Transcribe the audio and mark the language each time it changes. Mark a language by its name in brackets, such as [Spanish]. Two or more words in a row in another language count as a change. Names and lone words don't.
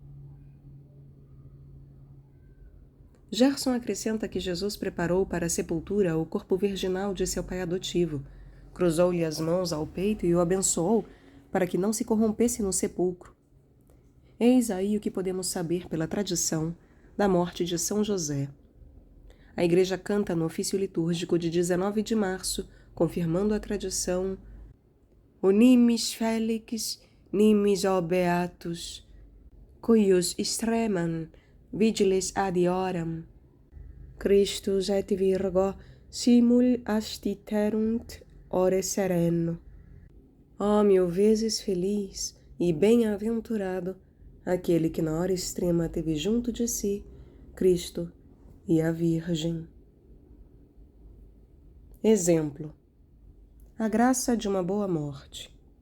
[Portuguese] Gerson acrescenta que Jesus preparou para a sepultura o corpo virginal de seu pai adotivo, cruzou-lhe as mãos ao peito e o abençoou para que não se corrompesse no sepulcro. Eis aí o que podemos saber pela tradição da morte de São José. A Igreja canta no ofício litúrgico de 19 de março, confirmando a tradição: [Latin] Unimis felix, nimis o beatus, cuius extremam vigiles adioram, Christus et Virgo simul astiterunt ore sereno. [Portuguese] Ó, 1000 vezes feliz e bem-aventurado aquele que na hora extrema teve junto de si Cristo e a Virgem. Exemplo: a graça de uma boa morte.